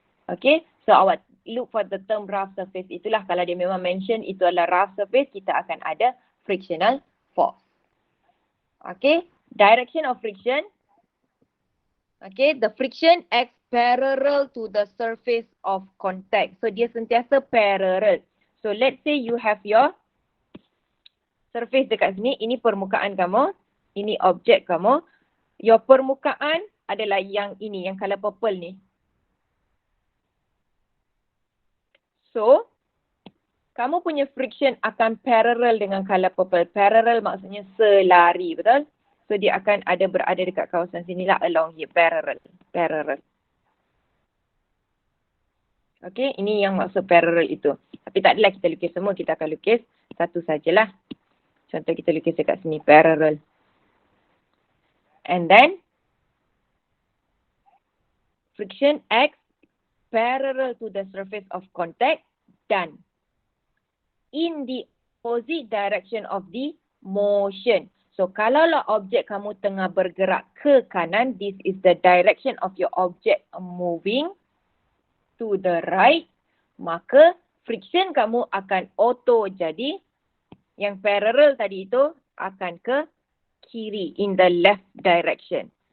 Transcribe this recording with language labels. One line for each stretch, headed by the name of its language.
English: Okay, so awak look for the term rough surface.
Malay: Itulah kalau dia memang mention itu adalah rough surface, kita akan ada frictional force.
English: Okay, direction of friction. Okay, the friction acts parallel to the surface of contact. So
Malay: dia sentiasa parallel.
English: So let's say you have your surface
Malay: dekat sini, ini permukaan kamu, ini objek kamu. Your permukaan adalah yang ini, yang color purple ni. So, kamu punya friction akan parallel dengan color purple. Parallel maksudnya selari, betul? So, dia akan berada dekat kawasan sini lah,
English: along here, parallel.
Malay: Okay, ini yang maksud parallel itu. Tapi tak adalah kita lukis semua, kita akan lukis satu sajalah. Contoh kita lukis dekat sini, parallel.
English: And then, friction acts parallel to the surface of contact dan in the opposite direction of the motion.
Malay: So, kalaulah objek kamu tengah bergerak ke kanan,
English: this is the direction of your object moving to the right,
Malay: maka friction kamu akan auto jadi yang parallel tadi itu akan ke kiri,
English: in the left direction.